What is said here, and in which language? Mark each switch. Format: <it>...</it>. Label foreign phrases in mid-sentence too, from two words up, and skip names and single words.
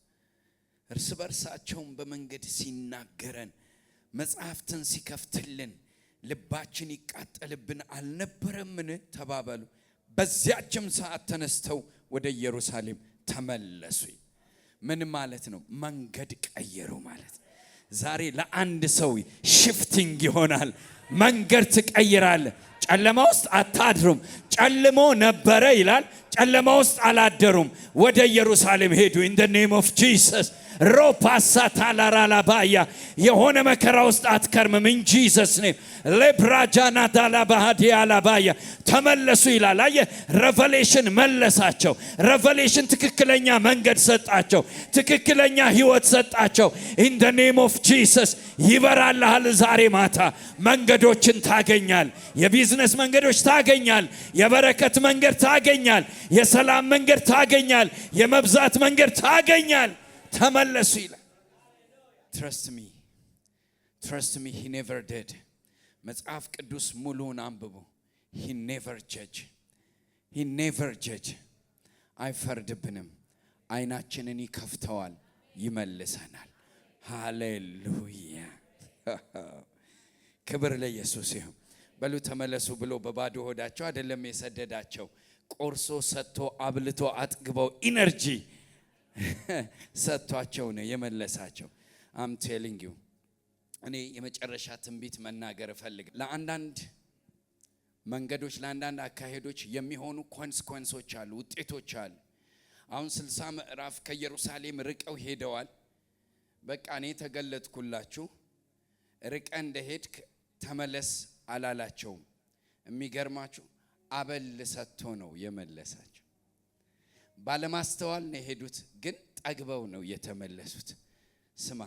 <am>እርስ በርሳቸውን በመንገድ ሲናገረን፣ መጽሐፍትን ሲከፍትልን ልባችን ይቃጠልብን አልነበረምን ተባባሉ። በዚያችም ሰዓት ተነስተው ወደ ኢየሩሳሌም ተመለሱ። ምን ማለት ነው? መንገድ ቀየሩ ማለት። ዛሬ ለአንድ ሰው ሽፍቲንግ ይሆናል። መንገድ ትቀይራለህ። ጨለማ ውስጥ አታድሩም። ጨልሞ ነበረ ይላል። ጨለማ ውስጥ አላደሩም። ወደ ኢየሩሳሌም ሄዱ።</am> <en>in the name of Jesus። ሮፓሳ ታላራላባያ</en> <am>የሆነ መከራ ውስጥ አትከርምም። in</am> <en>Jesus name ለብራጃና ዳላባሃዲያላባያ</en> <am>ተመለሱ ይላል። አየ ሬቨሌሽን መለሳቸው። ሬቨሌሽን ትክክለኛ መንገድ ሰጣቸው። ትክክለኛ ህይወት ሰጣቸው።</am> <en>in the name of Jesus</en> <am>ይበራልሃል። ዛሬ ማታ መንገዶችን ታገኛል። የቢዝነስ መንገዶች ታገኛል። የበረከት መንገድ ታገኛል። የሰላም መንገድ ታገኛል። የመብዛት መንገድ ታገኛል። ተመለሱ ይላል።</am> <en>Trust me, he never did.</en> <am>መጽሐፍ ቅዱስ ሙሉውን አንብቡ።</am> <en>he never judge</en> <am>አይፈርድብንም። አይናችንን ይከፍተዋል፣ ይመልሰናል። ሃሌሉያ ክብር ለኢየሱስ ይሁን። በሉ ተመለሱ ብሎ በባዶ ሆዳቸው አይደለም የሰደዳቸው፣ ቆርሶ ሰጥቶ አብልቶ አጥግበው ኢነርጂ ሰጥቷቸው ነው የመለሳቸው። I'm</am> <en>telling you</en> <am>እኔ የመጨረሻ ትንቢት መናገር እፈልጋለሁ። ለአንዳንድ መንገዶች ለአንዳንድ አካሄዶች የሚሆኑ ኮንስኮንሶች አሉ፣ ውጤቶች አሉ። አሁን 60 ምዕራፍ ከኢየሩሳሌም ርቀው ሄደዋል። በቃ እኔ ተገለጥኩላችሁ፣ ርቀ እንደሄድክ ተመለስ አላላቸውም። የሚገርማችሁ አበል ሰጥቶ ነው የመለሳቸው። ባለማስተዋል ነው የሄዱት፣ ግን ጠግበው ነው የተመለሱት። ስማ</am>